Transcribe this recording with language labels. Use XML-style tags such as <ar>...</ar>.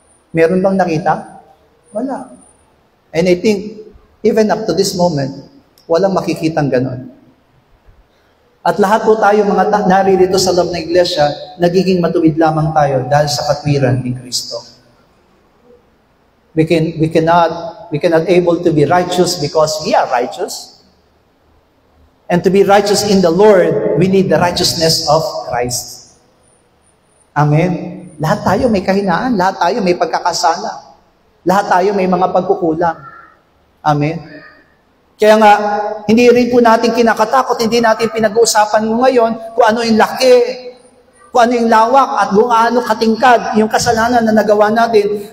<tl>Meron bang nakita? Wala.</tl> <en>And I think, even up to this moment,</en> <tl>walang makikitang ganon. At lahat po tayo mga naririto sa loob ng iglesia, nagiging matuwid lamang tayo dahil sa katwiran ni Kristo.</tl> <en>We cannot able to be righteous because we are righteous. And to be righteous in the Lord, we need the righteousness of Christ.</en> <tl>Amen. Lahat tayo may kahinaan, lahat tayo may pagkakasala. Lahat tayo may mga pagkukulang. Amen. Kaya nga, hindi rin po natin kinakatakot, hindi natin pinag-uusapan ngayon kung ano yung laki, kung ano yung lawak, at kung ano katingkad yung kasalanan na nagawa natin.</tl>